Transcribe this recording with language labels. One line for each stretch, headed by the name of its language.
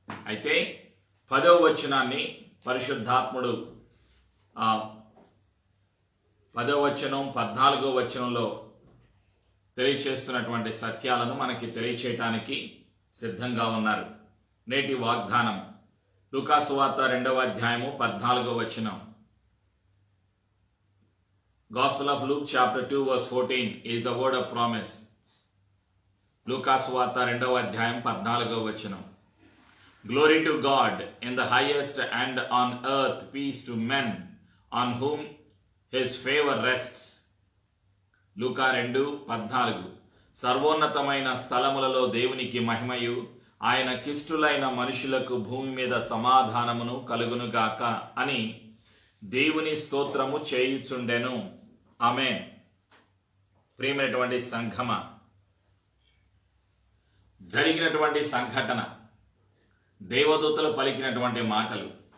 Telugu: అయితే 10వ వచనాన్ని పరిశుద్ధాత్ముడు 10వ వచనం 14వ వచనంలో తెలియచేస్తున్నటువంటి సత్యాలను మనకి తెలియచేయటానికి సిద్ధంగా ఉన్నారు. నేటి వాగ్దానం లూకాసు వార్త 2వ అధ్యాయము 14వ వచనం.
English: Gospel of Luke chapter 2 verse 14 is the word of promise.
Telugu: లూకాసు వార్త 2వ అధ్యాయం 14వ వచనం.
English: Glory to God in the highest, and on earth peace to men on whom his favor rests.
Telugu: లూకా 2:14. సర్వోన్నతమైన స్థలములలో దేవునికి మహిమయు, ఆయన కిష్టులైన మనుషులకు భూమి మీద సమాధానమును కలుగునుగాక అని దేవుని స్తోత్రము చేయుచుండెను. ఆమేన్. ప్రియమైనటువంటి సంఘమ, జరిగినటువంటి సంఘటన, దేవదూతలు పలికినటువంటి మాటలు.